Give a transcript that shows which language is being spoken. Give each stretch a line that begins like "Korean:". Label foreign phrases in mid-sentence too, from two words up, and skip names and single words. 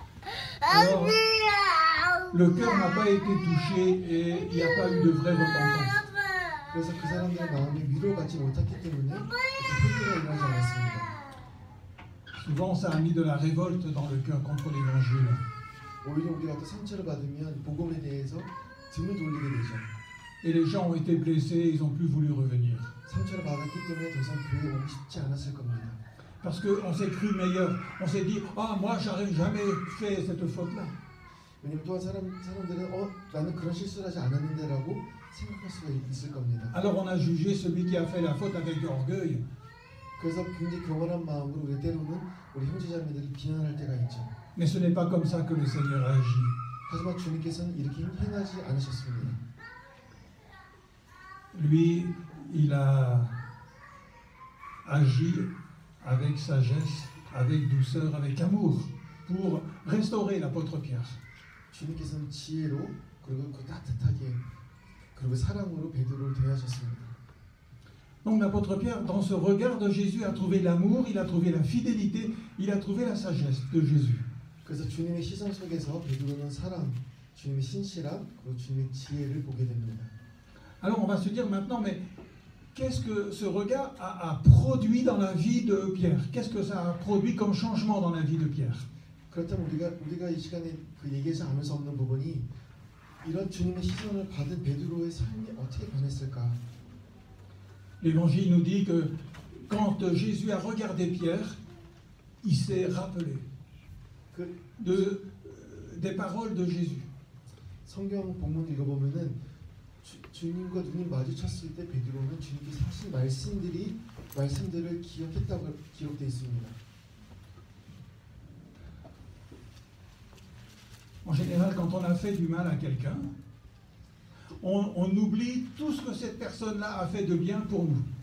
French: Alors, le cœur n'a pas été touché et il n'y a pas eu de vraie repentance.
Korean: 그래서 그 사람들의 마음이 위로를 받지 못했기 때문에 회개가 일어나지 않았습니다.
French: Souvent, ça a mis de la révolte dans le cœur contre l'évangile.
Korean: 오히려 우리가 또 상처를 받으면 복음에 대해서 등을 돌리게 되죠.
French: Et les gens ont été blessés, ils n'ont plus voulu revenir.
Korean: 상처를 받았기 때문에 더 이상 교회에 오고 싶지 않았을 겁니다.
French: Parce qu'on s'est cru meilleur. On s'est dit, ah, moi, j'aurais jamais fait cette faute-là.
Korean: 왜냐면 또한 사람들은 나는 그런 실수를 하지 않았는데라고 생각할 수가 있을 겁니다.
French: Alors on a jugé celui qui a fait la faute avec orgueil.
Korean: 그래서 굉장히 교만한 마음으로 우리 때로는 우리 형제자매들을 비난할 때가 있죠.
French: Mais ce n'est pas comme ça que le Seigneur agit.
Korean: 하지만 주님께서는 이렇게 행하지 않으셨습니다.
French: Lui, il a agi avec sagesse, avec douceur, avec amour, pour restaurer l'apôtre Pierre.
Korean: 주님께서는 지혜로 그리고 그 따뜻하게 그리고 사랑으로 베드로를 대하셨습니다.
French: Donc l'apôtre Pierre, dans ce regard de Jésus, a trouvé l'amour, il a trouvé la fidélité, il a trouvé la sagesse de Jésus.
Korean: 그래서 주님의 시선 속에서 베드로는 사랑, 주님의 신실함, 그리고 주님의 지혜를 보게 됩니다.
French: Alors on va se dire maintenant, mais qu'est-ce que ce regard a produit dans la vie de Pierre? Qu'est-ce que ça a produit comme changement dans la vie de Pierre?
Korean: 그렇다면 우리가 이 시간에 그 얘기하지 않을 수 없는 부분이 이런 주님의 시선을 받은 베드로의 삶이 어떻게 변했을까?
French: L'Évangile nous dit que quand Jésus a regardé Pierre, il s'est rappelé des paroles de Jésus.
Korean: 성경 본문 읽어보면은 주님과 눈이 마주쳤을 때 베드로는 주님께서 하신 말씀들을 기억했다고 기록되어 있습니다.
French: En général, quand on a fait du mal à quelqu'un, on oublie tout ce que cette personne-là a fait de bien pour nous.